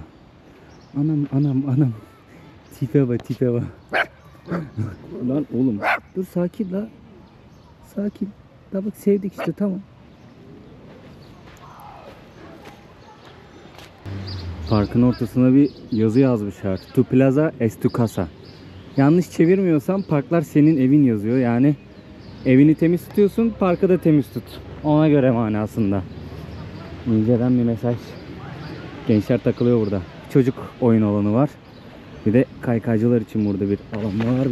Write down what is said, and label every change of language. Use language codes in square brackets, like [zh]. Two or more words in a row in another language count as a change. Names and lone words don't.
[tr] Anam. Tipe bak. Lan oğlum dur, sakin la. Sakin. Da bak sevdik işte, tamam. Parkın ortasına bir yazı yazmışlar. [es] Tu plaza es tu casa. [tr] Yanlış çevirmiyorsam parklar senin evin yazıyor. Yani evini temiz tutuyorsun, parkı da temiz tut. Ona göre manasında. İnceden bir mesaj. Gençler takılıyor burada. Çocuk oyun alanı var. Bir de kaykaycılar için burada bir alan var.